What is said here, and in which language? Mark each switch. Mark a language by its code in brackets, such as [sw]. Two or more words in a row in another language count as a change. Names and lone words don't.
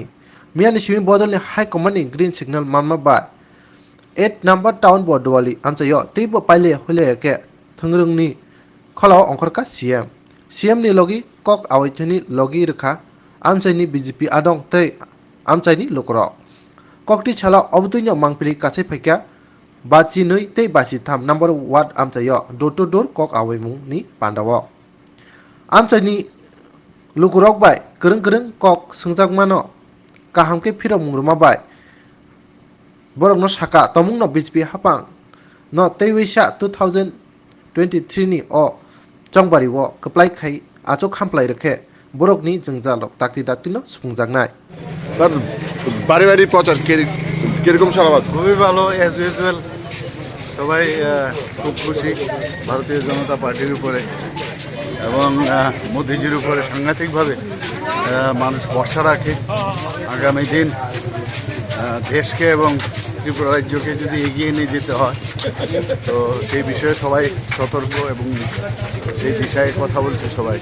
[trp] Miani simi Bodolni [en] high command [trp] ni [en] green signal [trp] mamma ba 8 number town Bordwali amchayo teibo paile hule ke thangrungni khola ongkhorka CM ni logi kok awaithani logi rekha amchaini BJP adong tei amchaini lokro kokti chala obtuino mangpili kasai phaikya bachi nui tei bachi tham number ward amchayo [en] door to door [trp] kok awaimung ni pandawo amchaini lukurok bai kereng kok sungjakmano kahamke phiro mungruma bai borok no saka tomung no BJP hapang no teiwisa 2023 ni o chongbari wo kaplai khai achok khamplai rekhe borokni jengjalok takti no sungjaknai [bn] স্যার বাড়ি প্রচার কিরকম সারাবাদ? খুবই ভালো, [en] as usual [bn] সবাই খুব খুশি ভারতীয় জনতা পার্টির উপরে এবং মোদিজির উপরে সাংঘাতিকভাবে মানুষ ভরসা রাখে। আগামী দিন দেশকে এবং ত্রিপুরা রাজ্যকে যদি এগিয়ে নিয়ে যেতে হয় তো সেই বিষয়ে সবাই সতর্ক এবং সেই দিশায় কথা বলছে সবাই।